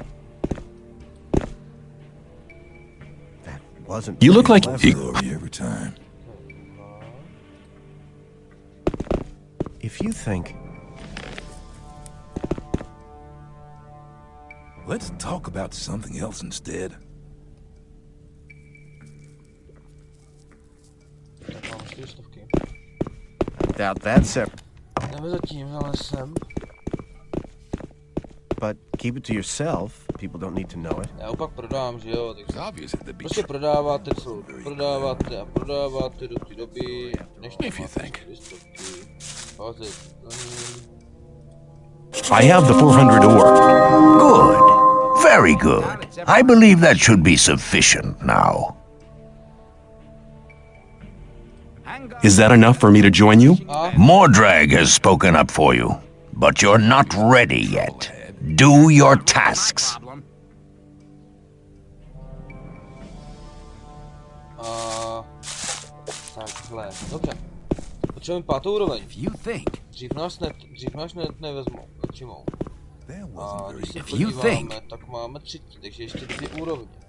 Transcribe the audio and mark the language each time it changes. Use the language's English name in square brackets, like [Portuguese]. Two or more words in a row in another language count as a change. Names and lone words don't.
[English] That wasn't. You look very like clever. Glory every time. If you think Let's talk about something else instead. [Czech] Tak mám 400. [English] doubt that's it, [Czech] Jdeme za tímhle lesem. [English] but keep it to yourself. People don't need to know it. [Czech] Já ho pak prodám, že jo, takže prostě prodáváte celou, prodáváte a prodáváte do té doby, než to máte 400. Házet na ní. [English] I have the 400 ore. Good. Very good. I believe that should be sufficient now. Is that enough for me to join you? Mordrag has spoken up for you, but you're not ready yet. Do your tasks. [Czech] Takhle, dobře. Potřebujeme 5. úroveň. Dřív nás nevezmou, nepřijmou. A když se podíváme, tak máme 3, takže ještě 2 úrovně.